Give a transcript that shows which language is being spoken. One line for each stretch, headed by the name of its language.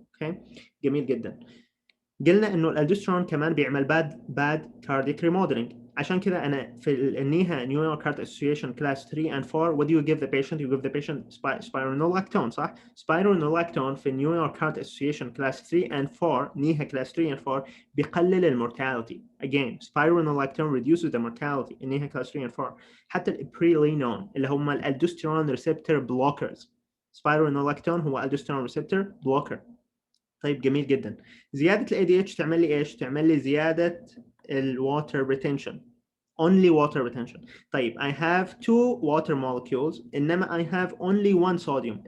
Arabic: اوكي، جميل جدا. قلنا انه الالدوسترون كمان بيعمل
English: bad cardiac remodeling.
Arabic: عشان كذا انا في النيها
English: New York Heart Association class 3 and 4 what do you give the patient? You give the patient spironolactone. صح؟ spironolactone في New York Heart Association class 3 and 4 NYHA class 3 and 4
Arabic: بيقلل المورتاليتي.
English: Again, spironolactone reduces the mortality in NYHA class 3 and 4.
Arabic: حتى الابريلينون اللي هم الالدوسترون ريسبتور بلوكرز. spironolactone هو الدوسترون ريسبتور بلوكر. طيب جميل جدا. زيادة ال ADH تعمل لي ايش؟ تعمل لي زيادة ال water retention.
English: Only water retention.
Arabic: طيب
English: I have 2 water molecules
Arabic: انما
English: I have only 1 sodium.